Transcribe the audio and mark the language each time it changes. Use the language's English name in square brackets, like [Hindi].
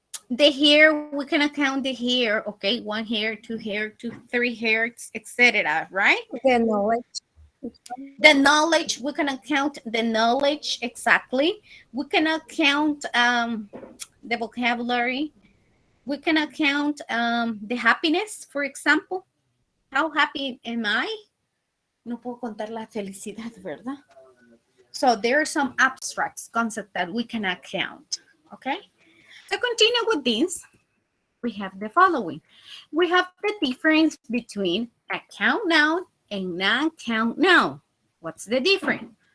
[English] The hair, we cannot count the hair, okay? 1 hair, 2 hair, 3 hairs, etc., right? The knowledge. The knowledge, we cannot count the knowledge exactly. We cannot count the vocabulary. We cannot count the happiness, for example. How happy am I? [Spanish] No puedo contar la felicidad, ¿verdad? [English] So there are some abstract concepts that we cannot count, okay? To continue with this, we have the following. We have the difference between a count noun and non-count noun. What's the difference?